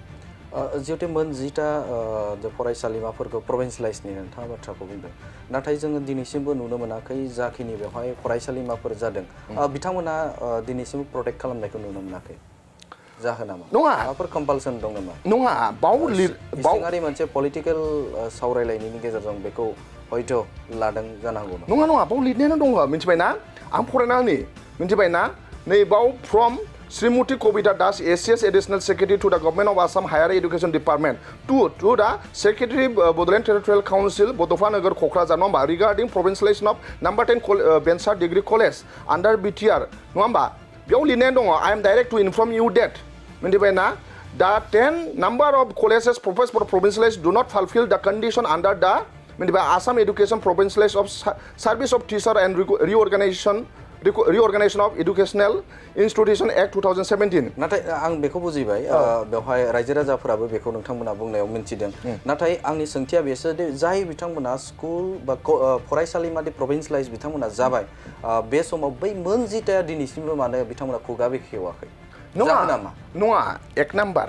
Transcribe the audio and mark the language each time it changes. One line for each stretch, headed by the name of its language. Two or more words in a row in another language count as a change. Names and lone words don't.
Bodo: जिहेतु मोन 10टा फरायसालिमाफोरखौ प्रभिन्सियलाइजनि नोंथाङा बाथ्राखौ बुंदों नाथाय जोङो दिनैसिमबो नुनो मोनाखै जाखिनि बेवहाय फरायसालिमाफोर जादों बिथांमोना दिनैसिमबो प्रटेक्ट खालामनायखौ नुनो मोनाखै जाहोना मा नङा माबाफोर कम्पालसन दं नामा नङा इसिङारि मोनसे पलिटिकेल सावरायलायनायनि गेजेरजों बेखौ हयथ' लादों जानो हागौ नङा बाव लिरनायानो दङ मिथिबायना आं फरायना होनि मिथिबायना नै बाव
English: फ्रम Srimati Kobita Das, ACS Additional Secretary to the Government of Assam Higher Education Department, to the Secretary Bodoland Territorial Council, Bodofa Nagar Kokrajhar, number regarding provincialization of number 10 Bensar Degree College under BTR, number. I am direct to inform you that, the 10 number of colleges proposed for provincialized do not fulfill the condition under the Assam Education Provincialized of Service of Teacher and Reorganization of Educational Institution Act 2017.
Bodo: नाथाय आं बेखौ बुजिबाय बेवहाय रायजो राजाफोराबो बेखौ नोंथांमोना बुंनायाव मिन्थिदों नाथाय आंनि सोंथिया बेसो दि जाय बिथांमोना स्कुल बा फरायसालिमानि प्रभिन्सियलाइज बिथांमोना जाबाय बे समाव बै मोन 10टाया दिनैसिमबो मानो बिथांमोना खुगा बेखेवाखै नङा
Hindi: एक नाम्बार